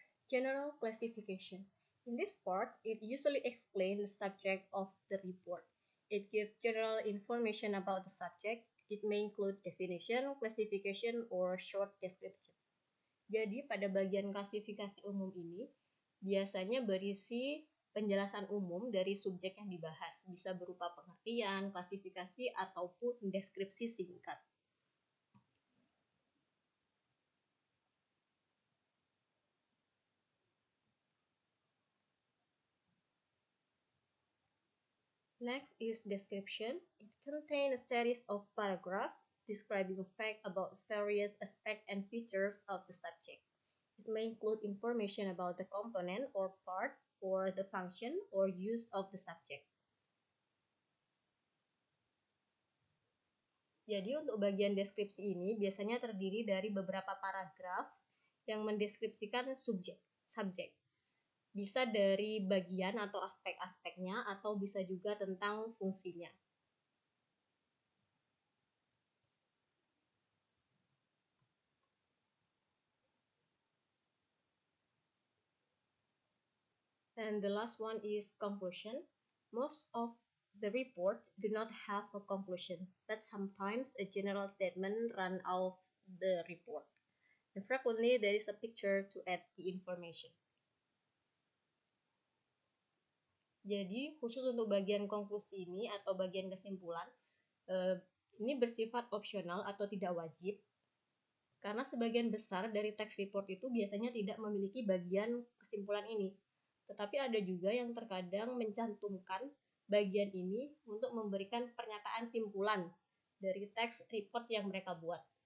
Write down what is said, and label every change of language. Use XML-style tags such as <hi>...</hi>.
<en>General classification. In this part, it usually explains the subject of the report. It gives general information about the subject. It may include definition, classification, or short description.</en> <id>Jadi pada bagian klasifikasi umum ini biasanya berisi penjelasan umum dari subjek yang dibahas. Bisa berupa pengertian, klasifikasi, ataupun deskripsi singkat.</id> <en>Next is description. It contains a series of paragraphs describing facts about various aspects and features of the subject. It may include information about the component or part or the function or use of the subject.</en> <id>Jadi untuk bagian deskripsi ini biasanya terdiri dari beberapa paragraf yang mendeskripsikan subjek. Bisa dari bagian atau aspek-aspeknya atau bisa juga tentang fungsinya.</id> <en>And the last one is conclusion. Most of the report do not have a conclusion, but sometimes a general statement run out the report. And frequently there is a picture to add the information.</en> <id>Jadi khusus untuk bagian konklusi ini atau bagian kesimpulan, ini bersifat opsional atau tidak wajib. Karena sebagian besar dari teks report itu biasanya tidak memiliki bagian kesimpulan ini. Tetapi ada juga yang terkadang mencantumkan bagian ini untuk memberikan pernyataan simpulan dari teks report yang mereka buat.</id>